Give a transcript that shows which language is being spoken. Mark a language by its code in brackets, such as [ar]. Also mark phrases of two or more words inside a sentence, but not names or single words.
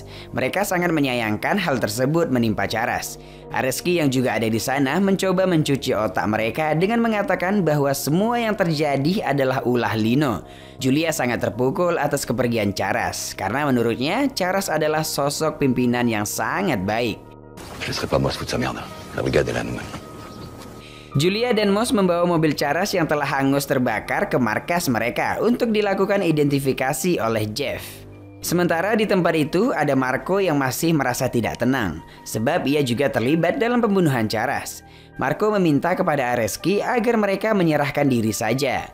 [id] Mereka sangat menyayangkan hal tersebut menimpa Charles. Areski yang juga ada di sana mencoba mencuci otak mereka dengan mengatakan bahwa semua yang terjadi adalah ulah Lino. Julia sangat terpukul atas kepergian Charles karena menurutnya Charles adalah sosok pimpinan yang sangat baik. [fr] Je laisserai pas Moss foutre sa merde. La brigade est là nous. [id] Julia dan Moss membawa mobil Charles yang telah hangus terbakar ke markas mereka untuk dilakukan identifikasi oleh Jeff. Sementara di tempat itu ada Marco yang masih merasa tidak tenang sebab ia juga terlibat dalam pembunuhan Charles. Marco meminta kepada Areski agar mereka menyerahkan diri saja.